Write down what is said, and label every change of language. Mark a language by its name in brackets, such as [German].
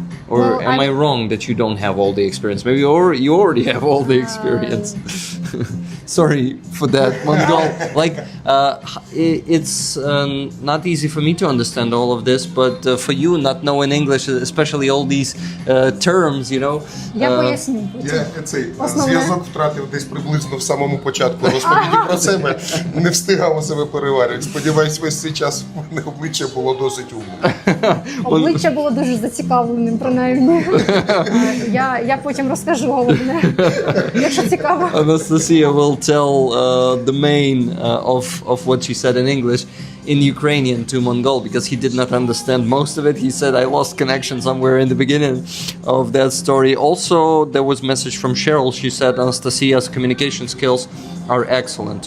[English] Or am I wrong that you don't have all the experience? Maybe you already have all the experience. Sorry for that, Mongol. It's not easy for me to understand all of this, but for you, not knowing English, especially all these terms, [Ukrainian] Я поясню. Я цей зв'язок втратив десь приблизно в самому початку розповіді про себе. Не встигав у себе переварити. Сподіваюсь, весь цей час в мене обличчя було досить умне. Обличчя було дуже зацікавленим, принаймні. Я потім розкажу головне, якщо цікаво. [English] Anastasia will tell the main of of what she said in English in Ukrainian to Mongol, because he did not understand most of it. He said, I lost connection somewhere in the beginning of that story. Also, there was a message from Cheryl. She said Anastasia's communication skills are excellent.